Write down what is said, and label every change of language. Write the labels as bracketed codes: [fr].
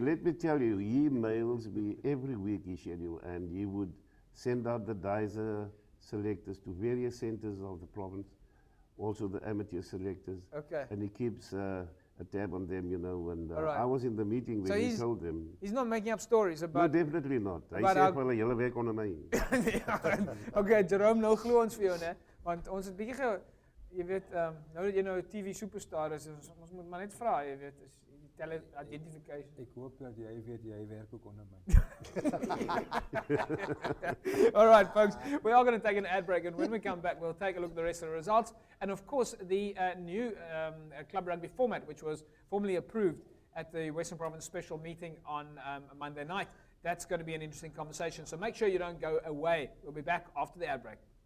[en] Let me tell you, he mails me every week his schedule, and he would send out the DISA selectors to various centers of the province, also the amateur selectors. Okay. And he keeps a tab on them, and right. I was in the meeting when he told them. He's not making up stories about... No, definitely not. [af] Hy sê vir hulle hele werk onder my. Okay, Jerome, nou glo ons vir jou, né? Want ons het bietjie jy weet, nou dat jy nou 'n TV superstar is, ons moet maar net vra, jy weet, is die talent identification. Ek hoop dat jy weet jy werk ook onder my. [en] All right, folks, we are going to take an ad break, and when we come back, we'll take a look at the rest of the results. And of course, the new club rugby format, which was formally approved at the Western Province special meeting on Monday night. That's going to be an interesting conversation. So make sure you don't go away. We'll be back after the ad break.